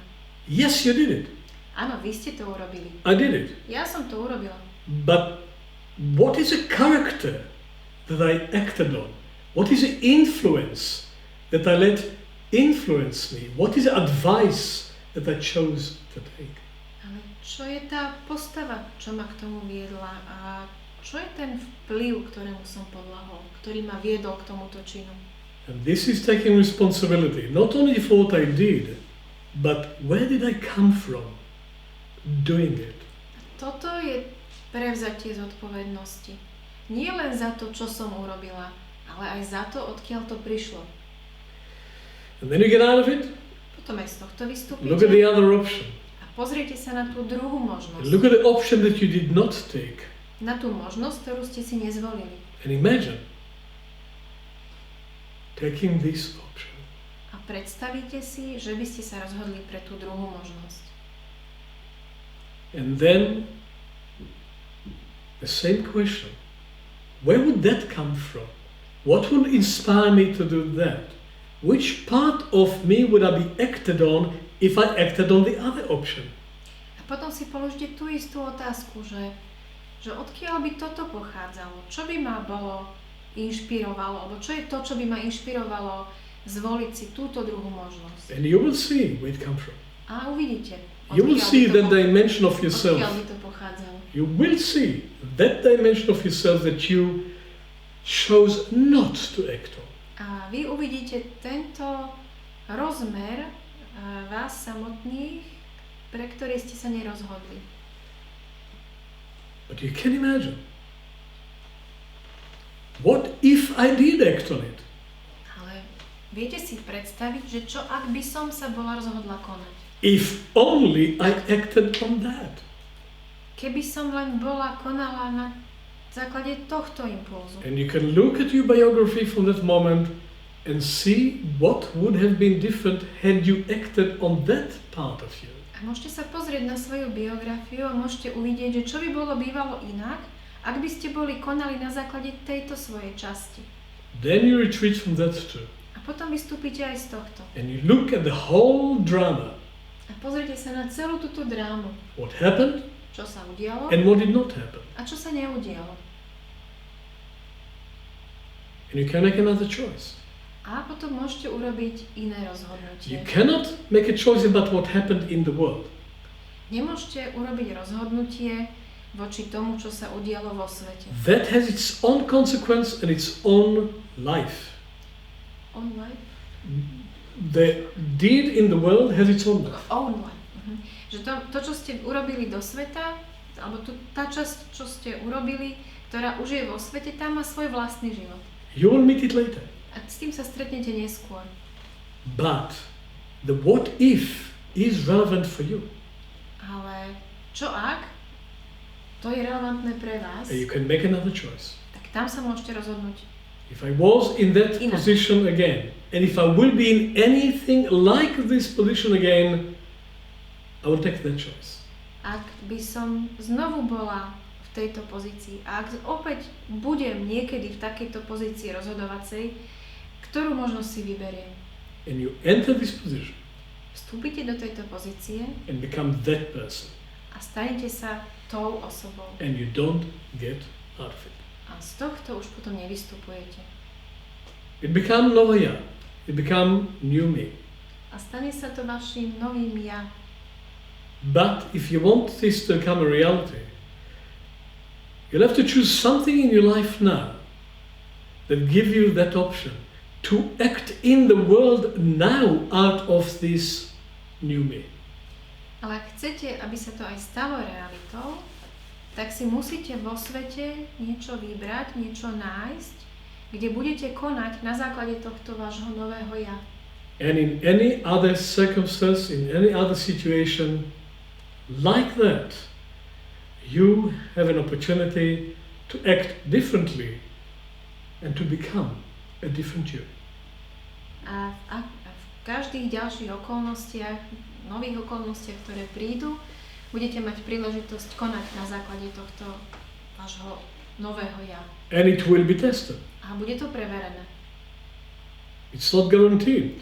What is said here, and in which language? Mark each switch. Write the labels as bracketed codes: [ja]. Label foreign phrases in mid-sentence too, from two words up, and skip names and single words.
[en] Yes, you did it. [sk] Áno, vy ste to urobili. [en] I did it. [sk] Ja som to urobila. [en] But what is a character that I acted on? What is the influence that I let influence me? What is the advice that I chose to take? [sk] Ale čo je tá postava, čo ma k tomu viedla a čo je ten vplyv, ktorému som podľahol, ktorý ma viedol k tomuto činu? [en] And this is taking responsibility, not only for what I did, but where did I come from doing it? [sk] Toto je prevzatie zodpovednosti. Nie len za to, čo som urobila, ale aj za to, odkiaľ to prišlo. [en] And then you get out of it, [sk] Potom aj z tohto vystúpite [en] look at the other option. [sk] a pozrite sa na tú druhú [en] And [sk] možnosť. [en] look at the option that you did not take. [sk] Na tú možnosť, ktorú ste si nezvolili. [en] And imagine taking this option. [sk] A predstavíte si, že by ste sa rozhodli pre tú druhú možnosť. [en] And then the same question. Where would that come from? What would inspire me to do that? which part of me would I be acted on if I acted on the other option? [sk] A potom si položte tú istú otázku, že odkiaľ by toto pochádzalo? Čo by ma bolo inšpirovalo? Alebo čo je to, čo by ma inšpirovalo zvoliť si túto druhú možnosť? [en] And you will see where it comes from. [sk] A uvidíte, [en] You will see that dimension of yourself. [sk] odkiaľ by to pochádzalo. [en] You will see that dimension of yourself that you chose not to act on. [sk] A vy uvidíte tento rozmer vás samotných, pre ktorý ste sa nerozhodli. [en] But you can imagine, what if I did act on it? [sk] Ale viete si predstaviť, že čo ak by som sa bola rozhodla konať? [en] If only I acted on that. [sk] Keby som len konala na základe tohto impulzu. [en] And you can look at your biography from that moment and see what would have been different had you acted on that part of you. [sk] A môžete sa pozrieť na svoju biografiu a môžete uvidieť, že čo by bolo bývalo inak, ak by ste konali na základe tejto svojej časti. [en] Then you retreat from that too. [sk] A potom vystúpite aj z tohto. [en] And you look at the whole drama. [sk] A pozrite sa na celú túto drámu. [en] What happened [sk] Čo sa udialo [en] and what did not happen. [sk] a čo sa neudialo. [en] And you can make another choice. [sk] A potom môžete urobiť iné [en] You [sk] rozhodnutie. [en] cannot make a choice about what happened in the world. [sk] Nemôžete urobiť rozhodnutie voči tomu, čo sa udialo vo svete. [en] That has its own consequence and its own life. On life? The deed in the world has its own life. Own life. [sk] Že to, čo ste urobili do sveta, alebo tá časť, čo ste urobili, ktorá už je vo svete, tam má svoj vlastný život. [en] You will meet it later. [sk] A s tým sa stretnete neskôr. [en] But the what if is relevant for you. [sk] Ale čo ak? To je relevantné pre vás. [en] And you can make another choice. [sk] Tak tam sa môžete rozhodnúť. [en] If I was in that [sk] Inak. [en] position again, and if I will be in anything like this position again, I will take that choice. [sk] Ak by som znovu bola v tejto pozícii a ak opäť budem niekedy v takejto pozícii rozhodovacej, ktorú možnosť si vyberiem? [en] And you enter this position [sk] Vstúpite do tejto pozície [en] and become that person, [sk] a stanete sa tou osobou. [en] and you don't get out of it. [sk] A z tohto už potom nevystupujete. [en] It become Novaya. It become new me. [sk] A stane sa to vašim novým ja. [en] But if you want this to become a reality, you'll have to choose something in your life now that give you that option to act in the world now out of this new me. [sk] Ale ak chcete, aby sa to aj stalo realitou, tak si musíte vo svete niečo vybrať, niečo nájsť, kde budete konať na základe tohto vášho nového ja. [en] And in any other circumstance, in any other situation like that, you have an opportunity to act differently and to become a different you. [sk] A v každých ďalších okolnostiach, nových okolnostiach, ktoré prídu, budete mať príležitosť konať na základe tohto vášho nového ja. [en] And it will be tested. [sk] A bude to preverené. [en] It's not guaranteed.